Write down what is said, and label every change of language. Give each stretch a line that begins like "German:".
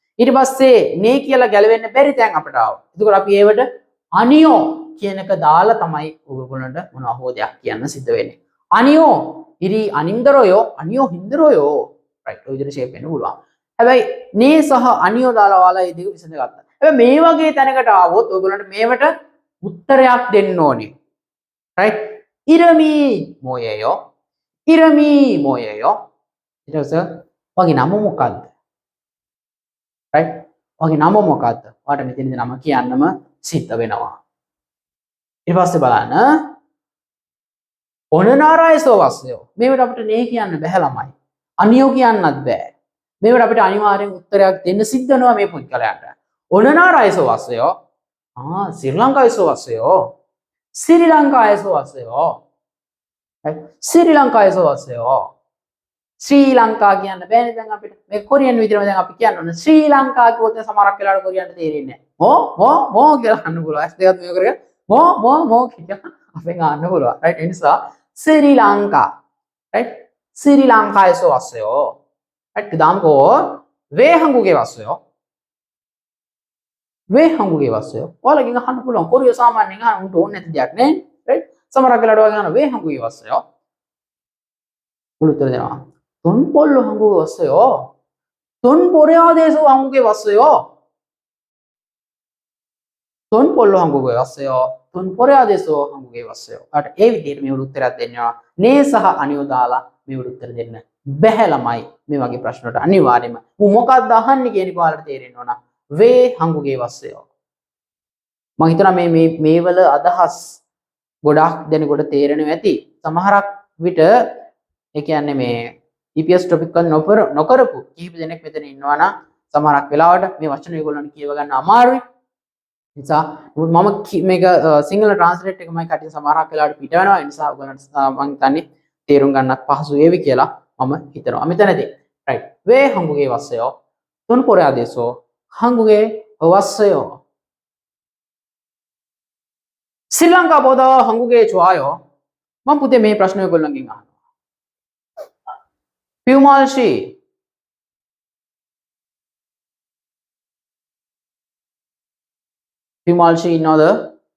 Sinhala: ඊට පස්සේ නේ කියලා ගැලවෙන්න බැරි තැන් අපිට ආවා. එතකොට අපි ඒවට අනියෝ කියන එක දාලා තමයි ඔයගොල්ලන්ට මොනවා හෝ දෙයක් කියන්න සිද්ධ වෙන්නේ. අනියෝ ඉරි අනින්දරයෝ අනියෝ හින්දරයෝ right ඔය විදිහට ෂේප් වෙන්න පුළුවන්. හැබැයි නේ සහ අනියෝ දාලා ඔයාලා මේ දෙක විසඳගත්තා. හැබැයි මේ වගේ තැනකට ආවොත් ඔයගොල්ලන්ට මේවට උත්තරයක් දෙන්න ඕනේ.
Korean: right 이름이 뭐예요? 이름이 뭐예요?
Sinhala: 이래서 වගේ නම මොකද්ද? right? වගේ නම මොකද්ද? ඔයාලට මෙතනදී නම කියන්නම සිද්ධ වෙනවා. ඊට පස්සේ බලන්න ඔන නාරායසෝ වස්සයෝ. මේවට අපිට නේ කියන්න බෑ ළමයි. අනියෝ කියන්නත් බෑ. මේවට අපිට අනිවාර්යෙන් උත්තරයක් දෙන්න සිද්ධ වෙනවා මේ පුද්ගලයාට. ඔන නාරායසෝ වස්සයෝ. ශ්‍රී ලංකායසෝ වස්සයෝ. ශ්‍රී ලංකායසෝ වස්සයෝ. ශ්‍රී ලංකායසෝ වස්සයෝ. ශ්‍රී ලංකා කියන්න බෑනේ දැන් අපිට. මේ කොරියන් විදිහටම දැන් අපි කියන්න ඕන ශ්‍රී ලංකා කිව්වොත් සමහරක් වෙලාවට කොරියන්ට තේරෙන්නේ නැහැ. මෝ කියලා අහන්න පුළුවන්. ඇස් දෙකත් මේක කරගෙන මෝ කියලා අපෙන් අහන්න පුළුවන්. right? ඒ නිසා ශ්‍රී ලංකා. right? ශ්‍රී ලංකායසෝ වස්සයෝ. right?
Korean: 그다음 거 왜 한국에 왔어요? 왜 한국에 왔어요?
Sinhala: ඔයාලගෙන් අහන්න පුළුවන්. කොරිය සාමාන්‍යයෙන් අහන්න උන්ට ඕනේ නැති දෙයක් නේ. right? සමහරක් වෙලාවට ඔයාලා කියනවා
Korean: 왜 한국에 왔어요?
Sinhala: උත්තර දෙනවා.
Korean: 돈 벌러 한국에 왔어요. 돈 벌어야 돼서 한국에 왔어요. 돈 벌러 한국에 왔어요. 돈 벌어야 돼서 한국에 왔어요.
Sinhala: අර ඒ විදිහට මේ උත්තරයක් දෙන්නවා. නේ සහ අනියෝ දාලා මේ උත්තර දෙන්න බැහැ ළමයි. මේ වගේ ප්‍රශ්න වලට අනිවාර්යයෙන්ම මොකක්ද අහන්නේ කියන එක ඔයාලට තේරෙන්න ඕන.
Korean: 왜 한국에 왔어요?
Sinhala: මම හිතනවා මේවල අදහස් ගොඩක් දෙනෙකුට තේරෙනවා ඇති. සමහරක් විට ඒ කියන්නේ මේ EPS topic එක නොකරපු කීප දෙනෙක් මෙතන ඉන්නවා නම් සමහරක් වෙලාවට මේ වචන ඒගොල්ලන්ට කියව ගන්න අමාරුයි. නිසා මම මේක සිංහල ට්‍රාන්ස්ලේට් එකමයි කටින් සමහරක් වෙලාවට පිට වෙනවා. ඒ නිසා ඔයගොල්ලන්ට මම හිතන්නේ තේරුම් ගන්නත් පහසු වේවි කියලා මම හිතනවා.
Korean: මෙතනදී right 왜 한국에 왔어요? 돈 벌어야 돼서 한국에 왔어요. श्रीलंका보다 한국에 좋아요.
Sinhala: මම පුතේ මේ ප්‍රශ්නේ ඔයගොල්ලන්ගෙන් අහනවා. පියුමල් 씨 පියුමල් 씨 ඉන්නවද?